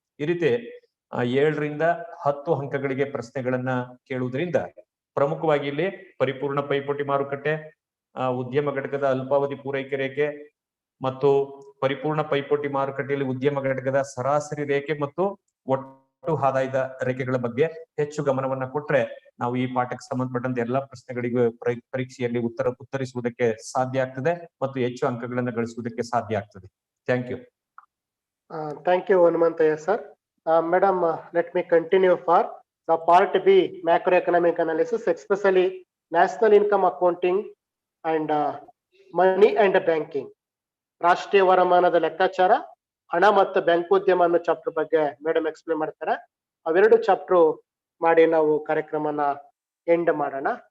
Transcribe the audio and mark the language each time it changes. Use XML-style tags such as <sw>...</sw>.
<kn>ಈ ರೀತಿ 7 ರಿಂದ 10 ಅಂಕಗಳಿಗೆ ಪ್ರಶ್ನೆಗಳನ್ನ ಕೇಳುವುದರಿಂದ ಪ್ರಮುಖವಾಗಿ ಇಲ್ಲಿ ಪರಿಪೂರ್ಣ ಪೈಪೋಟಿ ಮಾರುಕಟ್ಟೆ, ಉದ್ಯಮ ಘಟಕದ ಅಲ್ಪಾವಧಿ ಪೂರೈಕೆ ರೇಖೆ ಮತ್ತು ಪರಿಪೂರ್ಣ ಪೈಪೋಟಿ ಮಾರುಕಟ್ಟೆಯಲ್ಲಿ ಉದ್ಯಮ ಘಟಕದ ಸರಾಸರಿ ರೇಖೆ ಮತ್ತು ಒಟ್ಟು ಆದಾಯದ ರೇಖೆಗಳ ಬಗ್ಗೆ ಹೆಚ್ಚು ಗಮನವನ್ನ ಕೊಟ್ರೆ ನಾವು ಈ ಪಾಠಕ್ಕೆ ಸಂಬಂಧಪಟ್ಟಂತೆ ಎಲ್ಲಾ ಪ್ರಶ್ನೆಗಳಿಗೂ ಪರೀಕ್ಷೆಯಲ್ಲಿ ಉತ್ತರಿಸುವುದಕ್ಕೆ ಸಾಧ್ಯ ಆಗ್ತದೆ ಮತ್ತು ಹೆಚ್ಚು ಅಂಕಗಳನ್ನು ಗಳಿಸುವುದಕ್ಕೆ ಸಾಧ್ಯ ಆಗ್ತದೆ.</kn> <en>Thank you. Thank you, Hanumanthu sir. Madam, let me continue for the part B, macroeconomic analysis, especially national income accounting and money and banking.</en> <kn>ರಾಷ್ಟ್ರೀಯ ವರಮಾನದ ಲೆಕ್ಕಾಚಾರ, ಹಣ ಮತ್ತು ಬ್ಯಾಂಕೋದ್ಯಮ ಅನ್ನೋ ಚಾಪ್ಟರ್ ಬಗ್ಗೆ ಮೇಡಮ್ ಎಕ್ಸ್ಪ್ಲೇನ್ ಮಾಡ್ತಾರೆ. ಅವೆರಡು ಚಾಪ್ಟರ್ ಮಾಡಿ ನಾವು ಕಾರ್ಯಕ್ರಮನ ಎಂಡ್ ಮಾಡೋಣ.</kn>